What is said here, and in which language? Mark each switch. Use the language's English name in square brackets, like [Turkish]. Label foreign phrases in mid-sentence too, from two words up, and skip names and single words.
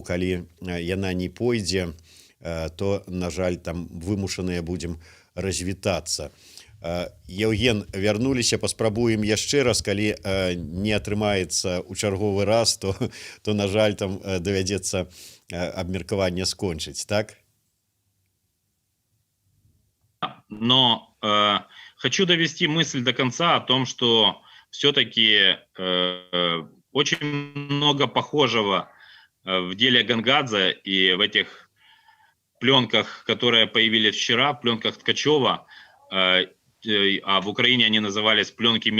[Belarusian] Калі яна не пойдзе, то, на жаль, там вымушаныя будзем развітацца. Яўген, вярнуліся, паспрабуем яшчэ раз. Калі не атрымаецца ў чарговы раз, то, на жаль, там давядзецца абмеркаванне скончыць, так? [Russian] Но хочу довести мысль до конца о том, что все-таки очень много похожего в деле Гангадзе и в этих пленках, которые появились вчера, пленках Ткачева, а в Украине они назывались пленки Мельниченко.